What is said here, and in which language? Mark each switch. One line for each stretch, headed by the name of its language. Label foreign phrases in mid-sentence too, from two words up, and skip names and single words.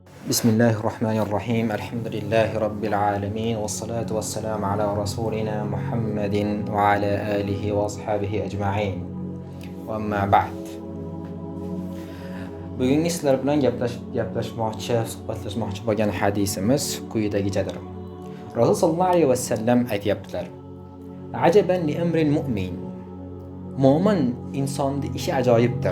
Arabic: بسم الله الرحمن الرحيم. الحمد لله رب العالمين. والصلاة والسلام على رسولنا محمد وعلى آله وأصحابه أجمعين. وأما بعد.
Uzbek: Bugungi sizlar bilan gaplashmoqchi, suhbatlashmoqchi bo'lgan hadisimiz quyidagichadir. Rasul
Arabic: صلى الله عليه وسلم
Uzbek: aytibdilar:
Arabic: "عجبا لأمر المؤمن."
Uzbek: Mo'min insonning ishi ajoyibdir.